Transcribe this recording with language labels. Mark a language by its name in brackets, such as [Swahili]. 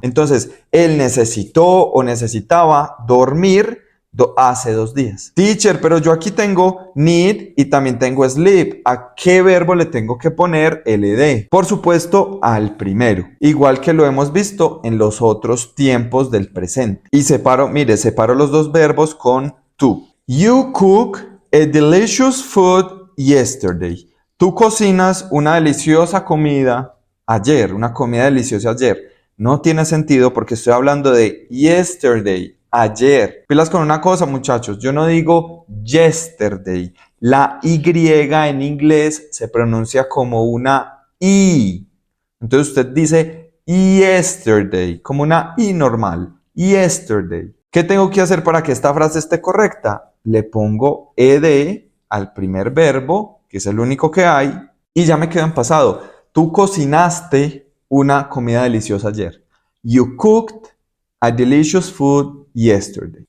[Spanish] Entonces, él necesitó o necesitaba dormir hace 2 días. Teacher, pero yo aquí tengo need y también tengo sleep. ¿A qué verbo le tengo que poner ld? Por supuesto, al primero. Igual que lo hemos visto en los otros tiempos del presente. Y separo los dos verbos con to. [English] You cook a delicious food yesterday. [Spanish] Tú cocinas una deliciosa comida ayer, una comida deliciosa ayer. No tiene sentido porque estoy hablando de yesterday, ayer. Pilas con una cosa, muchachos, yo no digo yesterday. La Y en inglés se pronuncia como una I. Entonces usted dice yesterday, como una I normal. Yesterday. ¿Qué tengo que hacer para que esta frase esté correcta? Le pongo ed al primer verbo, que es el único que hay, y ya me quedo en pasado. Tú cocinaste una comida deliciosa ayer. [English] You cooked a delicious food yesterday.